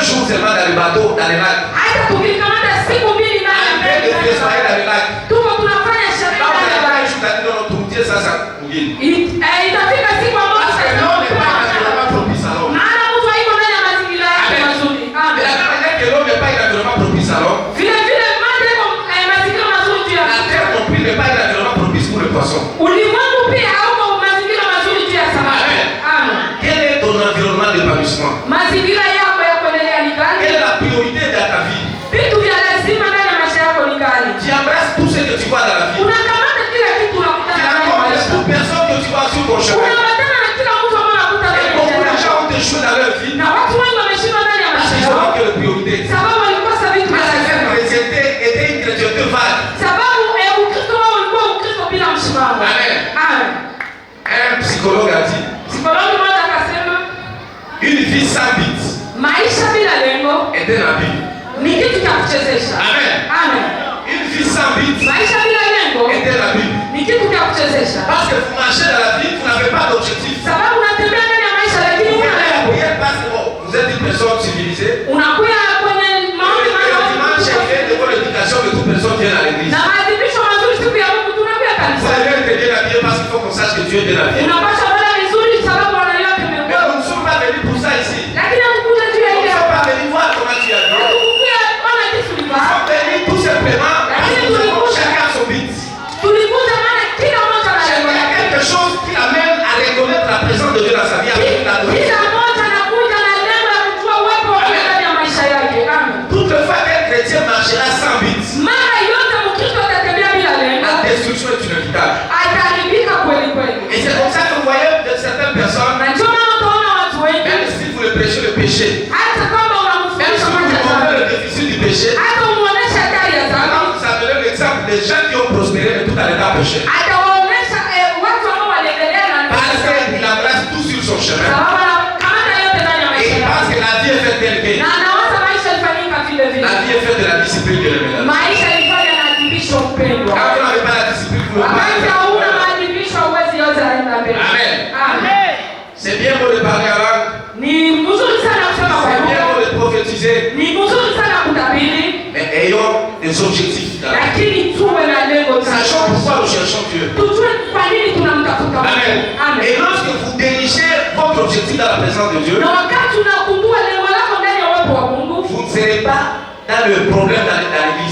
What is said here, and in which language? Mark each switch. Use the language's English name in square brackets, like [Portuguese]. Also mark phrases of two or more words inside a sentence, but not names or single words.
[French] seulement dans les bateaux, dans les lacs. [Swahili] Hata tukikamata siku mbili ndani ya [French] En train de [Swahili] meli. [French] fêter dans les lacs. [Swahili] Tuko tunafanya sherehe [French] Quand vous [Swahili] ndani ya [French] avez [Swahili] maji. [French] un jour d'aller dans notre routier, ça mouille. [Swahili] Itafika siku ambayo [French] Parce que l'eau n'est pas naturellement propice à l'homme. [Swahili] maana mtu haiko ndani ya mazingira yake mazuri. [French] De la même manière que l'eau n'est pas naturellement propice à l'homme, [Swahili] Vile vile maji yako mazingira mazuri juu ya [French] la terre non plus n'est pas naturellement propice pour le poisson. [Swahili] ulimwengu pia hauko mazingira mazuri juu ya samaki. Amen. [French] Quel est ton environnement d'épanouissement? [Swahili] Mazingira yako ya kuendelea ni gani? [French] Quelle est la priorité de ta vie? [Swahili] Vitu vya lazima ndani ya maisha yako ni gani? [French] Tu embrasses tout ce que tu vois dans la vie. [Swahili] Unakamata kila kitu [French] Tu [Swahili] unakutana nayo [French] rencontres [Swahili] maisha. [French] toute personne que tu vois sur ton chemin. [Swahili] Unaambatana na kila mtu ambaye unakutana [French] Et [Swahili] naye [French] beaucoup de [Swahili] maisha [French] gens [Swahili] yako. [French] ont échoué dans leur vie [Swahili] Na watu wengi wameshindwa ndani ya [French] parce [Swahili] maisha [French] qu'ils ont [Swahili] yao [French] manqué de priorité. [Swahili] sababu walikosa vitu vya [French] Parce que cette [Swahili] lazima. [French] chrétienté était une chrétienté vague. [Swahili] Sababu Ukristo wao ulikuwa Ukristo bila msimamo. Amen. Amen. [French] Un psychologue a dit, [Swahili] Psikologi mmoja akasema [French] une vie sans but [Swahili] maisha bila lengo [French] est un habit. [Swahili] ni kitu cha kuchezesha. Amen. Amen. [French] Une vie sans but [Swahili] Maisha bila lengo [French] est un habit. [Swahili] ni kitu cha kuchezesha. [French] Parce que vous marchez dans la vie, vous n'avez pas d'objectif. [Swahili] Sababu unatembea ndani ya maisha lakini [French] Vous [Swahili] huna [French] allez à la [Swahili] lengo. [French] prière parce que bon, vous êtes une personne civilisée. [Swahili] Unakuya kwenye maombi [French] Et le dimanche, il y a une école d'éducation que toute personne vient à l'église. [Swahili] na maadhimisho mazuri siku ya Mungu tunakuya [French] Vous [Swahili] kanisa. [French] allez être bien habillé parce qu'il faut qu'on sache que Dieu est bien habillé. [Swahili] Unapaswa kwenda vizuri sababu wanaliwa [French] Mais [Swahili] kimekuwa. [French] nous ne sommes pas venus pour ça ici. [Swahili] Lakini hatukuja juu ya [French] Nous ne [Swahili] ile. [French] sommes pas venus voir comment tu as bien. [Swahili] Hatukuja ona jinsi [French] Nous [Swahili] ulivaa. [French] sommes venus tout simplement parce que nous avons chacun son but. [Swahili] Tulikuja maana kila mmoja ana lengo [French] Il y a [Swahili] lake. [French] quelque chose qui l'amène à reconnaître la présence de Dieu dans sa vie avec l'adoration. [Swahili] Kila mmoja anakuja na lengo la kujua uwepo wa Mungu ndani ya maisha yake. Amen. [French] Toutefois qu'un chrétien marchera sans but, [Swahili] Mara yote Mkristo atatembea bila lengo, [French] la destruction est inévitable. [Swahili] ataharibika kweli kweli. [French] Et c'est comme ça que vous voyez de certaines personnes, [Swahili] Na ndio maana utaona watu wengi [French] même si vous le prêchez le péché, [Swahili] hata kama [French] même [Swahili] unamfundisha [French] si vous [Swahili] mambo ya [French] montrez [Swahili] dhambi, [French] le déficit du péché, [Swahili] hata umuonesha hatari ya dhambi, [French] alors vous avez l'exemple des gens qui ont prospéré mais tout en étant péchés. [Swahili] atawaonesha watu ambao waliendelea na [French] Parce qu'il embrasse tout sur son chemin. [Swahili] sababu anakamata yote ndani ya [French] Et [Swahili] maisha [French] il pense [Swahili] yake. [French] que la vie est faite telle que [Swahili] Na anawaza maisha ilifanyika vile vile. [French] la vie est faite de la discipline de l'événement. [Swahili] Maisha ilifanya na adibisho mpendwa. [French] Quand vous n'avez pas la discipline, vous ne pouvez [Swahili] Wakati [French] pas [Swahili] hauna [French] faire. [Swahili] maadibisho huwezi yote aenda mbele. Amen. Amen. [French] C'est bien beau de parler en langue. [Swahili] Ni mzuri sana kusema kwa [French] C'est bien [Swahili] lugha. [French] beau de prophétiser. [Swahili] Ni mzuri sana kutabiri, [French] Mais ayons des objectifs dans la vie. [Swahili] lakini tuwe na lengo [French] Sachons [Swahili] sana. [French] pourquoi nous cherchons Dieu. [Swahili] Tujue kwa nini tunamtafuta Mungu. Amen. Amen. [French] Et lorsque vous dénichez votre objectif dans la présence de Dieu, [Swahili] Na wakati unakundua lengo lako ndani ya uwepo wa Mungu, [French] vous ne serez pas dans le problème dans l'église.